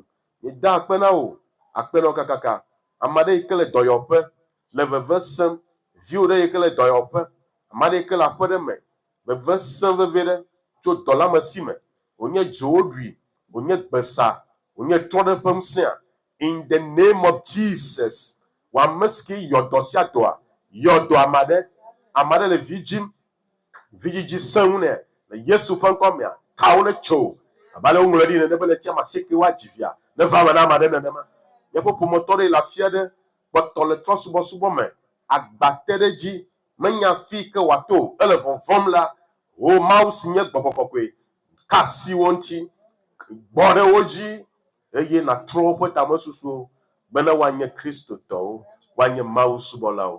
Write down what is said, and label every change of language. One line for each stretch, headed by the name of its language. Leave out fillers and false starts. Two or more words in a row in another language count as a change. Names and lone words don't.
Ewe: Míeda akpe na wò, akpe na wo kakaka. Ame aɖe yi ke le dɔyɔƒe le veve sem, viwo ɖe yi ke le dɔyɔƒe, ame aɖe yi ke le aƒe ɖe me veve sem vevie ɖe tso dɔ la me si me, wònye dzowoɖui, wònye gbesa, wònye trɔ ɖe ƒe ŋusẽa,
English: in the name of Jesus,
Ewe: wò ame si ke yɔ dɔ sia dɔa, yɔ dɔ ame aɖe le vi dzim, vidzidzi seŋu nɛ le Yesu ƒe ŋkɔ mea, kawo ne tso abe ale woŋlɔ ɖi nene be le tia 90 woadzi via ne va me na ame aɖe nenema. Míaƒe ƒometɔ ɖe le afi aɖe kpɔtɔ le trɔsubɔsubɔ me, agba te ɖe dzi, menya afi ke wòato, ele vɔvɔm la, o Mawu si nye gbɔgbɔ kɔkɔe, ka asi wo ŋuti, gbɔ ɖe wo dzi eye nàtrɔ woƒe tamesusuwo bena woanye kristotɔwo, woanye Mawu subɔlawo.